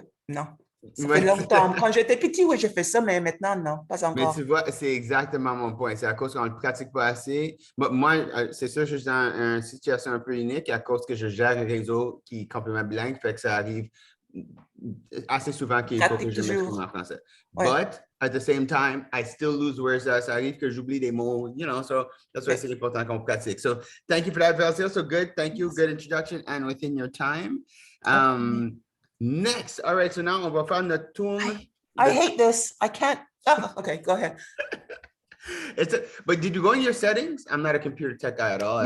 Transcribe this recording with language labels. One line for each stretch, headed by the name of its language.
French: Ça fait longtemps. Quand j'étais petit, oui, j'ai fait ça, mais maintenant, non, pas encore. Mais tu vois, c'est exactement mon point. C'est à cause qu'on ne le pratique pas assez. Moi, c'est sûr, je suis dans une situation un peu unique à cause que je gère un réseau qui est complètement bilingue, fait que ça arrive assez souvent qu'il faut que je m'exprime en français. Ouais.
English: But at the same time, I still lose words.
French: Ça arrive que j'oublie des mots,
English: so that's why
French: c'est important qu'on pratique.
English: So thank you for that, Velcia. So good. Thank you. Good introduction and within your time. Next. All right. So now
French: on va faire notre tour.
English: I hate this. I can't. Oh, okay, go ahead. But did you go in your settings? I'm not a computer tech guy at all.